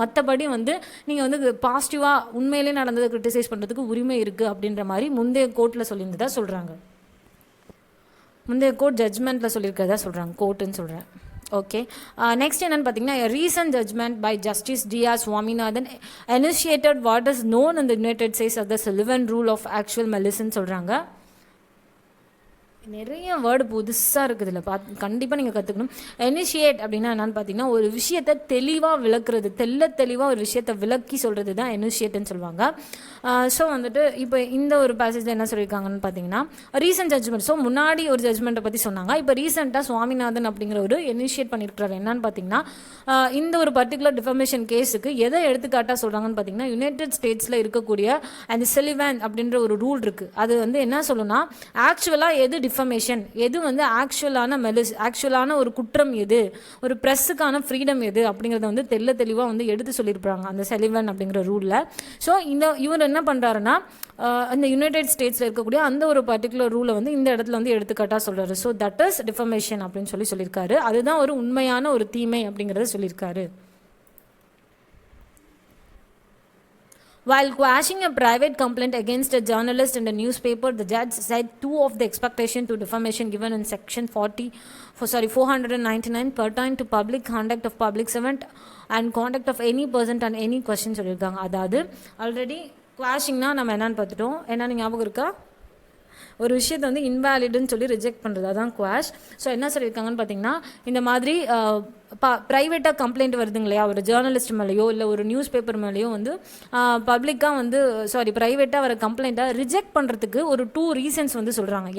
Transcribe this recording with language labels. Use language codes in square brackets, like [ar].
[ta] மற்றபடி வந்து நீங்கள் வந்து பாசிட்டிவாக உண்மையிலே நடந்ததை கிரிட்டிசைஸ் பண்ணுறதுக்கு உரிமை இருக்குது அப்படின்ற மாதிரி முந்தைய கோர்ட்டில் சொல்லியிருந்ததா சொல்கிறாங்க. முந்தைய கோர்ட் ஜட்ஜ்மெண்ட்டில் சொல்லியிருக்கிறதா சொல்கிறாங்க, கோர்ட்டுன்னு சொல்கிறேன். ஓகே, நெக்ஸ்ட் என்னன்னு பார்த்தீங்கன்னா, [en] Recent judgment by justice D.R. Swaminathan initiated what is known in the United States as the Sullivan rule of actual malice [ta] சொல்கிறாங்க. நிறைய வேர்டு புதுசாக இருக்குது இல்லை, கண்டிப்பாக நீங்கள் கற்றுக்கணும். இனிஷியேட் அப்படின்னா என்னென்னு பார்த்தீங்கன்னா, ஒரு விஷயத்தை தெளிவாக விளக்குறது, தெளிவாக ஒரு விஷயத்தை விளக்கி சொல்கிறது தான் இனிஷியேட்னு சொல்லுவாங்க. ஸோ வந்துட்டு இப்போ இந்த ஒரு பேசேஜில் என்ன சொல்லியிருக்காங்கன்னு பார்த்தீங்கன்னா, ரீசன்ட் ஜட்ஜ்மெண்ட். ஸோ முன்னாடி ஒரு ஜட்ஜ்மெண்ட்டை பற்றி சொன்னாங்க, இப்போ ரீசெண்டாக சுவாமிநாதன் அப்படிங்கிற ஒரு இனிஷியேட் பண்ணியிருக்கிறார். என்னன்னு பார்த்தீங்கன்னா, இந்த ஒரு பர்டிகுலர் டிஃபமேஷன் கேஸுக்கு எதை எடுத்துக்காட்டாக சொல்கிறாங்கன்னு பார்த்தீங்கன்னா, யுனைடெட் ஸ்டேட்ஸில் இருக்கக்கூடிய அந்த செலிவன் அப்படின்ற ஒரு ரூல் இருக்குது. அது வந்து என்ன சொல்லுன்னா, ஆக்சுவலாக எது டிஃபமேஷன், எது வந்து ஆக்சுவலான ஒரு குற்றம் எது, ஒரு ப்ரெஸ்ஸுக்கான ஃப்ரீடம் எது அப்படிங்கிறத வந்து தெளிவாக வந்து எடுத்து சொல்லியிருப்பாங்க அந்த செலிவன் அப்படிங்கிற ரூலில். ஸோ இவர் என்ன பண்ணுறாருன்னா, அந்த யுனைடெட் ஸ்டேட்ஸில் இருக்கக்கூடிய அந்த ஒரு பர்டிகுலர் ரூலை வந்து இந்த இடத்துல வந்து எடுத்துக்காட்டாக சொல்கிறாரு. ஸோ [en] that is defamation [ta] அப்படின்னு சொல்லியிருக்காரு. அதுதான் ஒரு உண்மையான ஒரு தீமை அப்படிங்கிறத சொல்லியிருக்காரு. [en] While quashing a private complaint against a journalist in a newspaper, the judge said two of the expectation to defamation given in section 499 pertain to public conduct of public servant and conduct of any person on any question [ta] சொல்லியிருக்காங்க. அதாவது already குவாஷிங்னா நம்ம என்னன்னு பார்த்துட்டோம். என்ன ஞாபகம் இருக்கா? ஒரு விஷயத்தை வந்து இன்வேலிடுன்னு சொல்லி ரிஜெக்ட் பண்ணுறது, அதான் குவாஷ். ஸோ என்ன சொல்லியிருக்காங்கன்னு பார்த்தீங்கன்னா, இந்த மாதிரி ப்ரைவேட்டாக கம்ப்ளைண்ட் வருதுங்க இல்லையா, ஒரு ஜேர்னலிஸ்ட் மேலேயோ இல்லை ஒரு நியூஸ் பேப்பர் மேலேயோ வந்து பப்ளிக்காக வந்து ப்ரைவேட்டாக வர கம்ப்ளைண்ட்டை ரிஜெக்ட் பண்ணுறதுக்கு ஒரு 2 ரீசன்ஸ் வந்து சொல்கிறாங்க.